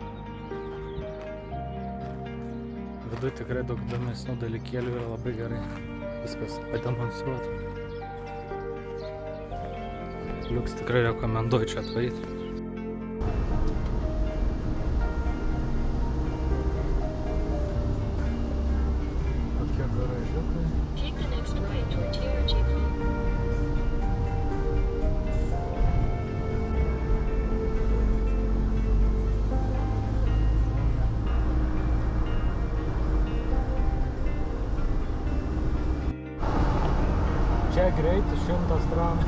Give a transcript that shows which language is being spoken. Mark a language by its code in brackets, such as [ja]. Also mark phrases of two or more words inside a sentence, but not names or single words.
[lt] Vidu tikrai daug įdomesnių dalykėlių yra, labai gerai viskas pademonstruota. Liuks tikrai rekomenduoju čia atvaryti. Tokie garažiukai. [en] Take the next right toward TRG. [lt] Čia greitis 100 gramų.